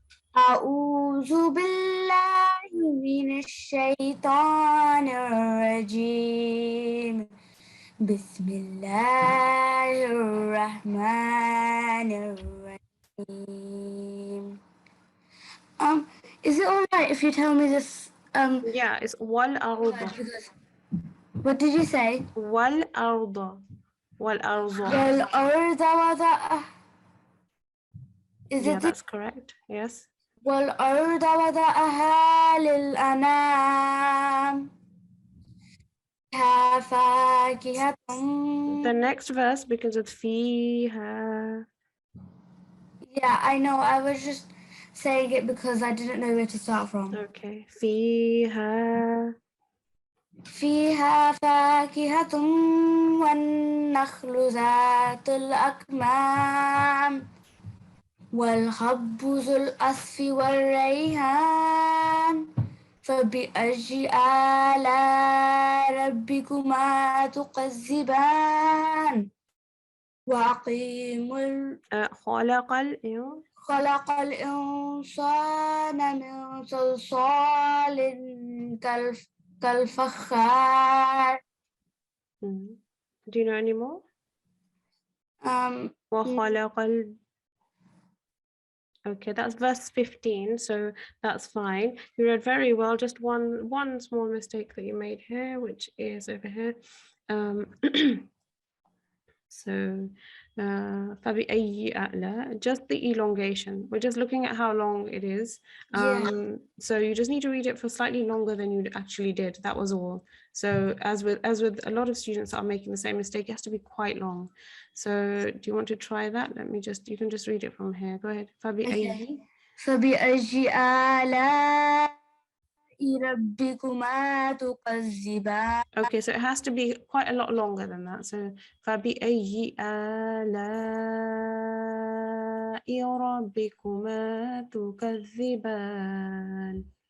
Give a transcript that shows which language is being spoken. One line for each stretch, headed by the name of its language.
Arabic: أعوذ بالله من الشيطان الرجيم بسم الله الرحمن الرحيم.
English: Is it all right if you tell me this? Yeah, it's wal arda. Because, what did you say? Wal arda. Wal arda.
Arabic: والأرض وضعها.
English: Is Yeah, it that's correct. Yes.
Arabic: والأرض وضعها للأنام فيها فاكهة.
English: The next verse begins with fiha. Yeah, I know. I was just saying it because I didn't know where to start from. Okay. Fiha.
Arabic: فيها فاكهة والنخل ذات الأكمام والحب ذو العصف والريحان فبأي آلاء ربكما تكذبان وأقيموا خلق خلق الإنسان من صلصال كالفخار.
English: Do you know any more?
Arabic: وخلق
English: Okay, that's verse 15, so that's fine. You read very well. Just one small mistake that you made here, which is over here. So
Arabic: فبأي آلاء,
English: just the elongation. We're just looking at how long it is. So you just need to read it for slightly longer than you actually did. That was all. So as with a lot of students that are making the same mistake, it has to be quite long. So do you want to try that? You can just read it from here. Go ahead.
Arabic: فبأي فبأي آلاء ربكما تكذبان.
English: Okay, so it has to be quite a lot longer than that.
Arabic: So فبأي آلاء ربكما تكذبان.